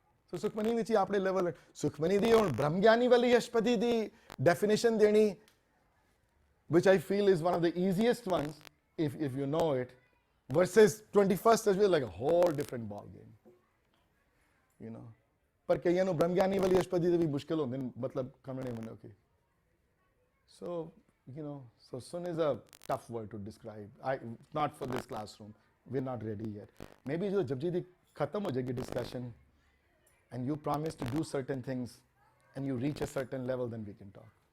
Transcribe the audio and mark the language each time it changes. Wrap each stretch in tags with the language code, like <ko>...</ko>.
<en>So Sukhmani</en> <pa>ਵਿੱਚ ਆਪਣੇ level Sukhmani ਦੀ ਹੁਣ ਬ੍ਰਹਮ ਗਿਆਨੀ ਵਾਲੀ ਅਸ਼ਪਦੀ ਦੀ ਡੈਫੀਨੇਸ਼ਨ ਦੇਣੀ,</pa> <en>which I feel is one of the easiest ones if you know it, versus 21st century, like a whole different ball game, you know.</en> <pa>ਪਰ ਕਈਆਂ ਨੂੰ ਬ੍ਰਹਮ ਗਿਆਨੀ ਵਾਲੀ ਅਸ਼ਪਦੀ ਦੇ ਵੀ ਮੁਸ਼ਕਿਲ ਹੁੰਦੇ ਨੇ, ਮਤਲਬ ਕਮਣੇ ਮਨੇ okay.</pa> <en>So you know, so sun is a tough word to describe. Not for this classroom, we're not ready yet. Maybe</en> <pa>jo Japji di khatam ho jayegi</pa> <en>discussion and you promise to do certain things and you reach a certain level, then we can talk.</en>